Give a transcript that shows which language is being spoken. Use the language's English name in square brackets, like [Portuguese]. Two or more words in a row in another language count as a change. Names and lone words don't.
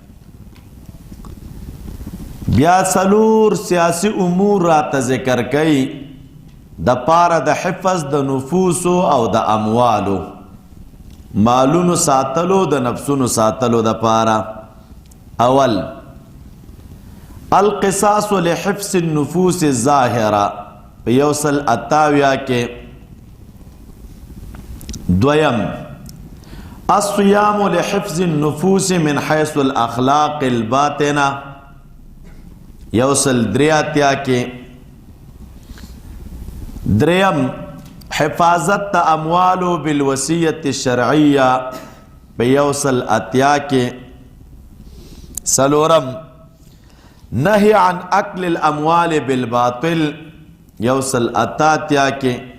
[Pashto] بیا سلور سیاسی امور رات ذکر کئی د پاره د حفظ د نفوس او د اموالو، مالونو ساتلو د نفسونو ساتلو د پاره. [Arabic] اول القصاص لحفظ النفوس الظاهره [Pashto] په 128 کې. [Arabic] دویم الصيام لحفظ النفوس من حيث الاخلاق الباطنه 183 کې. دریم حفاظت اموال بالوصیت الشرعیه [Pashto] په 180 کې. [Arabic] سلورم نهی عن اکل الاموال بالباطل 188 کې.